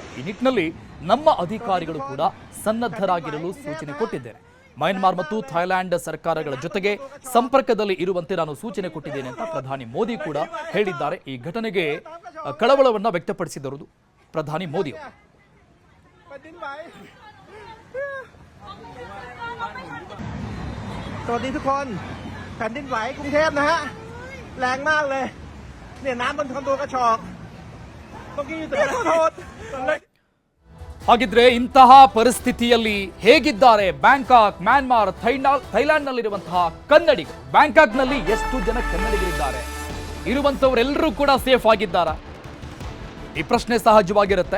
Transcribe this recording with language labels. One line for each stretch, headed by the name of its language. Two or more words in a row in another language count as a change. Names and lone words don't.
Kannada: ಈ ನಿಟ್ಟಿನಲ್ಲಿ ನಮ್ಮ ಅಧಿಕಾರಿಗಳು ಕೂಡ ಸನ್ನದ್ಧರಾಗಿರಲು ಸೂಚನೆ ಕೊಟ್ಟಿದ್ದೇನೆ. ಮ್ಯಾನ್ಮಾರ್ ಮತ್ತು ಥೈಲ್ಯಾಂಡ್ ಸರ್ಕಾರಗಳ ಜೊತೆಗೆ ಸಂಪರ್ಕದಲ್ಲಿ ಇರುವಂತೆ ನಾನು ಸೂಚನೆ ಕೊಟ್ಟಿದ್ದೇನೆ ಅಂತ ಪ್ರಧಾನಿ ಮೋದಿ ಕೂಡ ಹೇಳಿದ್ದಾರೆ. ಈ ಘಟನೆಗೆ ಕಳವಳವನ್ನು ವ್ಯಕ್ತಪಡಿಸಿದರು ಪ್ರಧಾನಿ ಮೋದಿ ಅವರು.
Thai: สวัสดีทุกคนแผ่นดินไหวกรุงเทพนะฮะแรงมากเลยเนี่ยน้ำบนคอนโดกระชอกเมื่อกี้ขอโทษ
Kannada: ಹಾಗಿದ್ರೆ ಇಂತಹ ಪರಿಸ್ಥಿತಿಯಲ್ಲಿ ಹೇಗಿದ್ದಾರೆ ಬ್ಯಾಂಕಾಕ್, ಮ್ಯಾನ್ಮಾರ್, ಥೈಲ್ಯಾಂಡ್ನಲ್ಲಿರುವಂತಹ ಕನ್ನಡಿಗರು? ಬ್ಯಾಂಕಾಕ್ನಲ್ಲಿ ಎಷ್ಟು ಜನ ಕನ್ನಡಿಗರಿದ್ದಾರೆ? ಇರುವಂತವರೆಲ್ಲರೂ ಕೂಡ ಸೇಫ್ ಆಗಿದ್ದಾರಾ? ಈ ಪ್ರಶ್ನೆ ಸಹಜವಾಗಿರುತ್ತೆ.